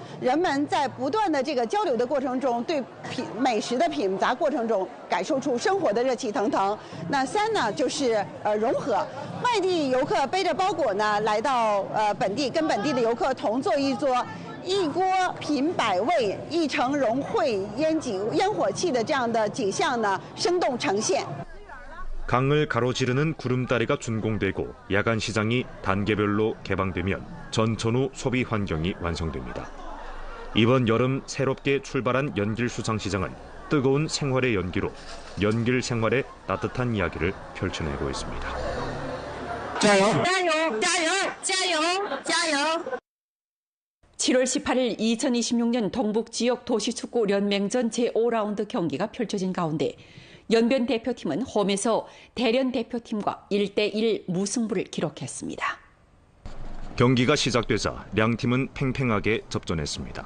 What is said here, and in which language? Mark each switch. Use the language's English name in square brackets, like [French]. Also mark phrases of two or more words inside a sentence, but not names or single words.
[Chinese] 人们在不断的这个交流的过程中，对美食的品杂过程中，感受出生活的热气腾腾。那3呢，就是融合。外地游客背着包裹呢，来到本地，跟本地的游客同坐一桌。一锅品百味，一城融汇烟火气的这样的景象呢，生动呈现。 [Korean] 강을 가로지르는 구름다리가 준공되고 야간 시장이 단계별로 개방되면 전천후 소비 환경이 완성됩니다. 이번 여름 새롭게 출발한 연길수상시장은 뜨거운 생활의 연기로 연길 생활의 따뜻한 이야기를 펼쳐내고 있습니다. [Chinese] 加油！加油！加油！加油！ [Korean] 7월 18일 2026년 동북지역 도시축구 연맹전 제5라운드 경기가 펼쳐진 가운데 연변 대표팀은 홈에서 대련 대표팀과 1대1 무승부를 기록했습니다. 경기가 시작되자 양팀은 팽팽하게 접전했습니다.